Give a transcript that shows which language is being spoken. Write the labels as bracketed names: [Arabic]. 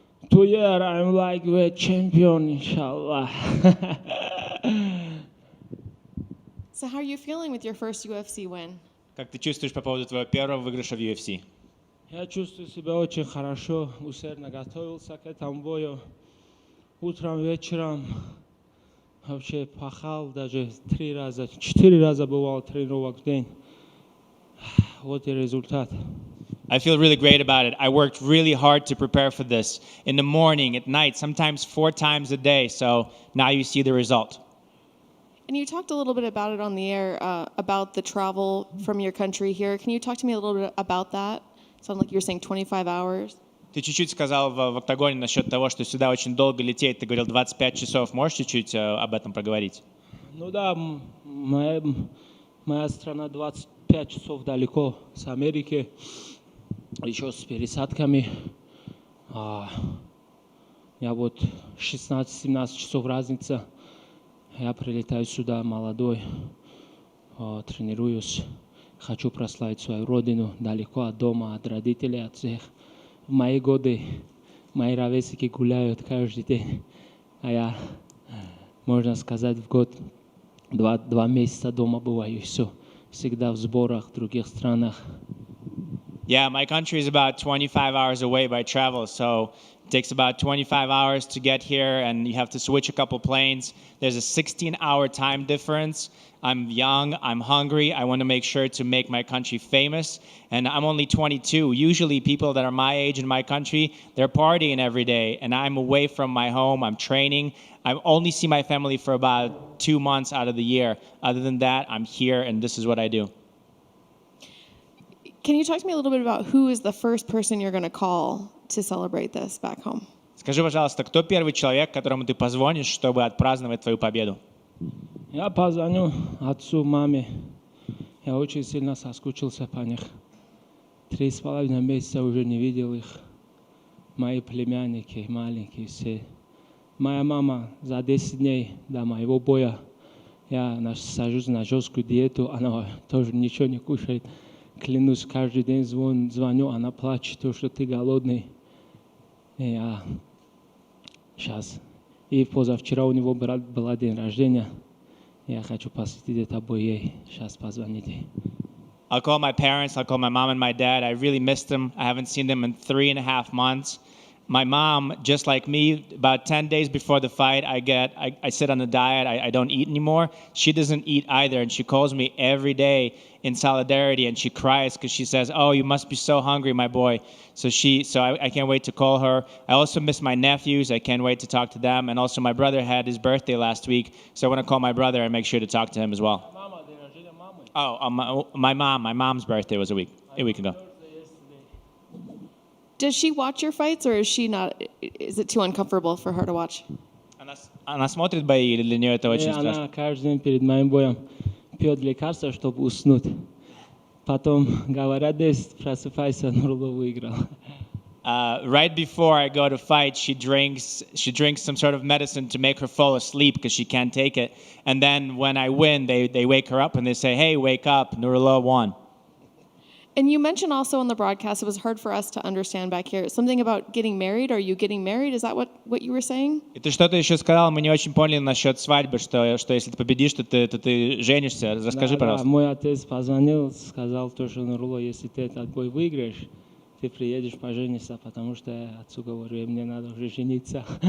[English] 2 years I'm like the champion, inshallah. So how are you feeling with your first UFC win? [Russian] Как ты чувствуешь по поводу твоего первого выигрыша в UFC? Я чувствую себя очень хорошо, усердно готовился к этому бою. Утром, вечером вообще пахал, даже 3 раза, 4 раза бывал тренировок в день. Вот и результат. [English] I feel really great about it. I worked really hard to prepare for this in the morning, at night, sometimes 4 times a day. So now you see the result. And you talked a little bit about it on the air, about the travel from your country here. Can you talk to me a little bit about that? Sounded like you were saying 25 hours. [Russian] Ты чуть-чуть сказал в октагоне насчет того, что сюда очень долго лететь. Ты говорил 25 часов. Можешь чуть-чуть об этом проговорить? Ну да, моя страна 25 часов далеко с Америки, еще с пересадками. Я вот 16-17 часов разница. Я прилетаю сюда молодой, тренируюсь. Хочу прославить свою родину далеко от дома, от родителей, от всех. В мои годы мои ровесники гуляют каждый день, а я, можно сказать, в год 2 месяца дома бываю, и все. Всегда в сборах в других странах. [English] Yeah, my country is about 25 hours away by travel, so it takes about 25 hours to get here, and you have to switch a couple planes. There's a 16-hour time difference. I'm young, I'm hungry, I want to make sure to make my country famous, and I'm only 22. Usually people that are my age in my country, they're partying every day, and I'm away from my home, I'm training. I only see my family for about 2 months out of the year. Other than that, I'm here, and this is what I do. Can you talk to me a little bit about who is the first person you're going to call to celebrate this back home? [Russian] Скажи, пожалуйста, кто первый человек, которому ты позвонишь, чтобы отпраздновать твою победу? Я позвоню отцу, маме. Я очень сильно соскучился по них. 3,5 месяца уже не видел их. Мои племянники, маленькие все. Моя мама за 10 дней до моего боя, я сажусь на жесткую диету, она тоже ничего не кушает. Клянусь, каждый день звоню, она плачет, то, что ты голодный. И я сейчас. И позавчера у него был день рождения. Я хочу посвятить это бой ей. Сейчас позвоните. [English] I'll call my parents, I'll call my mom and my dad. I really missed them. I haven't seen them in 3.5 months. My mom, just like me, about 10 days before the fight, I sit on a diet. I don't eat anymore. She doesn't eat either, and she calls me every day in solidarity, and she cries because she says, "Oh, you must be so hungry, my boy." So I can't wait to call her. I also miss my nephews. I can't wait to talk to them. And also my brother had his birthday last week, so I want to call my brother and make sure to talk to him as well. My mom's birthday was a week ago. Does she watch your fights, or is she not? Is it too uncomfortable for her to watch? [Russian] Она смотрит бои, или для нее это очень страшно? Она каждый день перед моим боем пьет лекарства, чтобы уснуть. Потом говорят, просыпайся, Нурулло выиграл. [English] Right before I go to fight, she drinks some sort of medicine to make her fall asleep because she can't take it. And then when I win, they wake her up and they say, "Hey, wake up, Nurullo won." And you mentioned also on the broadcast, it was hard for us to understand back here, something about getting married. Are you getting married? Is that what you were saying? [Russian] И ты что-то еще сказал, мы не очень поняли насчет свадьбы, что если ты победишь, то ты женишься. Расскажи, пожалуйста. Мой отец позвонил, сказал, что Нурулло, если ты этот бой выиграешь, ты приедешь пожениться, потому что я отцу говорю, мне надо уже жениться.